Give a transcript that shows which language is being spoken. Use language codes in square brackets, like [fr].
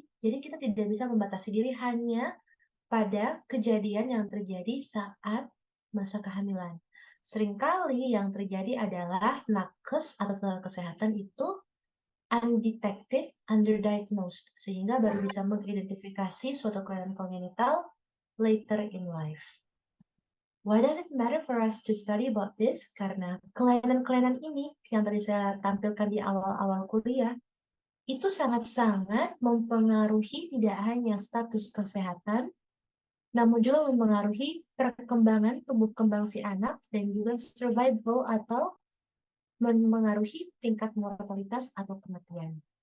[id] Jadi kita tidak bisa membatasi diri hanya pada kejadian yang terjadi saat masa kehamilan. Seringkali yang terjadi adalah nakes atau tenaga kesehatan itu [en] undetected, underdiagnosed, [id] sehingga baru bisa mengidentifikasi suatu kelainan kongenital [en] later in life. Why does it matter for us to study about this? [id] Karena kelainan-kelainan ini yang tadi saya tampilkan di awal-awal kuliah, itu sangat-sangat mempengaruhi tidak hanya status kesehatan, namun juga mempengaruhi perkembangan tumbuh kembang si anak dan juga survival atau mempengaruhi tingkat mortalitas atau kematian.